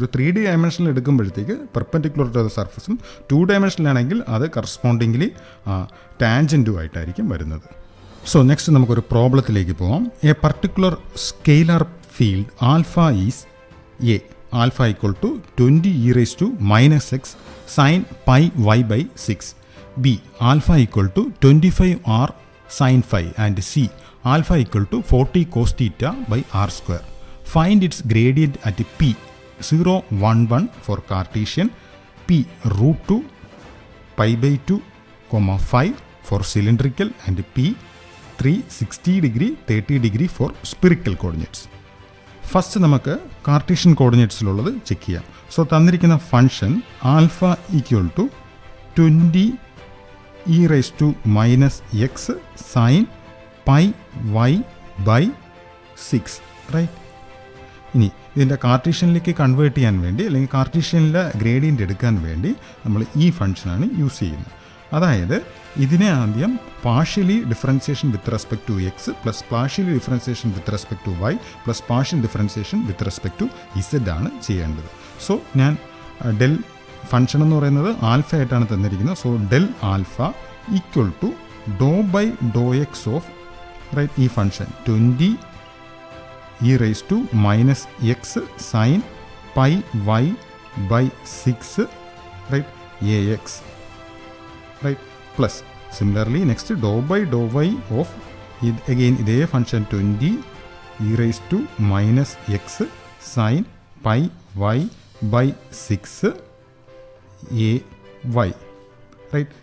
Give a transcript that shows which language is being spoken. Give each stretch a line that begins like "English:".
Malayalam: ഒരു 3D ഡയമെൻഷനിൽ എടുക്കുമ്പോഴത്തേക്ക്
English: perpendicular to the സർഫസും
Malayalam: 2 ഡയമെൻഷനിലാണെങ്കിൽ അത് correspondingly ടാൻജൻറ്റും ആയിട്ടായിരിക്കും വരുന്നത്.
English: so next
Malayalam: നമുക്കൊരു പ്രോബ്ലത്തിലേക്ക് പോകാം.
English: A particular scalar field alpha is a, alpha equal to 20 e raised to minus x sin pi y by 6. B, alpha equal to 25 r sin phi, and C, alpha equal to 40 cos theta by r square. Find its gradient at P 0, 1, 1 for Cartesian, P root 2 pi by 2, 5 for cylindrical, and P 360 degree 30 degree for spherical coordinates.
Malayalam: First നമുക്ക് Cartesian കോർഡിനേറ്റ്സിലുള്ളത് check ചെയ്യാം.
English: so
Malayalam: തന്നിരിക്കുന്ന
English: Function alpha equal to 20 e raised to minus x sin pi y by 6, right.
Malayalam: ഇനി ഇതിൻ്റെ കാർട്ടീഷ്യനിലേക്ക് convert ചെയ്യാൻ വേണ്ടി അല്ലെങ്കിൽ കാർട്ടീഷ്യനിലെ gradient എടുക്കാൻ വേണ്ടി നമ്മൾ ഈ ഫംഗ്ഷനാണ് യൂസ് ചെയ്യുന്നത്. അതായത് ഇതിനെ ആദ്യം
English: partially differentiation with respect to x plus partially differentiation with respect to y plus partial differentiation with respect to z
Malayalam: ആണ് ചെയ്യേണ്ടത്. സോ ഞാൻ ഡെൽ ഫംഗ്ഷൻ എന്ന് പറയുന്നത് ആൽഫ ആയിട്ടാണ് തന്നിരിക്കുന്നത്.
English: so del alpha equal to dou by dou x of, right, ഈ function 20 e raised to minus x sin pi y by 6, right, ax, right, plus similarly next dou by dou y of again
Malayalam: ഇതേ function
English: 20 e raised to minus x sin pi y by 6 ay, right.